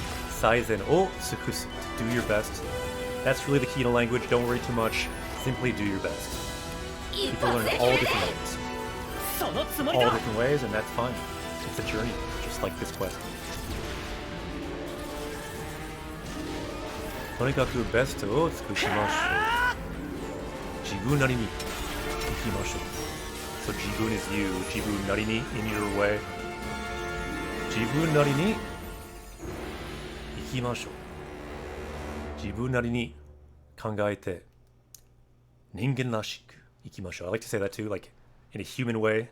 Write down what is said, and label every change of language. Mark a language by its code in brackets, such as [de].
[ja] Saizen o tsukusu. [en] To do your best. That's really the key to language. Don't worry too much. Simply do your best. People learn all different ways. All different ways, and that's fine. It's a journey, just like this quest. [ja] とにかくベストを尽くしましょう。自分なりに生きましょう。 [en] So [ja] 自分 [en] is you. [ja] 自分なりに [en] in your way. [ja] 自分なりに生きましょう。自分なりに考えて人間らしく生きましょう。 [en] I like to say that too, like in a human way.